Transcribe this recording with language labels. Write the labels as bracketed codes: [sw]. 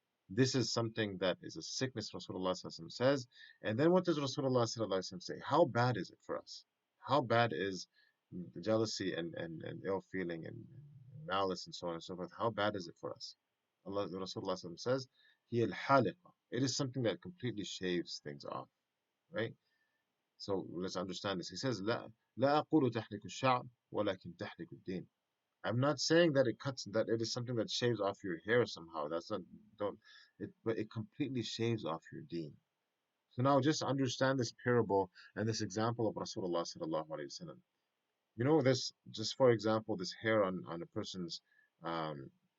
[en] This is something that is a sickness, Rasulullah sallallahu alaihi wasallam says. And then what does Rasulullah sallallahu alaihi wasallam say? How bad is it for us? How bad is the jealousy and ill feeling and malice and so on and so forth? How bad is it for us? Rasulullah sallallahu alaihi wasallam says, [ar] "Hiya al-haliqa." [en] It is something that completely shaves things off, right? So let's understand this. He says, [ar] لا أقول تحرك الشعر ولكن تحرك الدين. [en] I'm not saying that it is something that shaves off your hair somehow. That's not don't it but it completely shaves off your deen. So now just understand this parable and this example of Rasulullah sallallahu alaihi wasallam. You know this, just for example, this hair um on a person's hand.